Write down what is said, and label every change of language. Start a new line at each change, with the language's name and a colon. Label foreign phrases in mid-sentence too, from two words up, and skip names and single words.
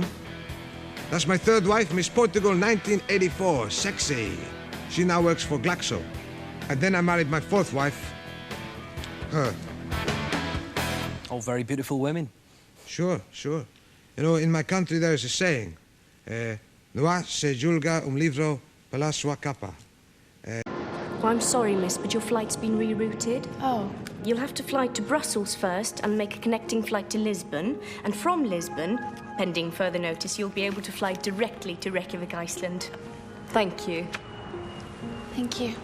English: That's my third wife, Miss Portugal, 1984. Sexy. She now works for Glaxo. And then I married my fourth wife, her. All very beautiful women. Sure, sure. You know, in my country there is a saying,
Spanish: "No se julga un libro
Italian: per la sua capa."
English: Oh, I'm sorry, miss, but your flight's been rerouted. Oh. You'll have to fly to Brussels first and make a connecting flight to Lisbon. And from Lisbon, pending further notice, you'll be able to fly directly to Reykjavik, Iceland. Thank you. Thank you.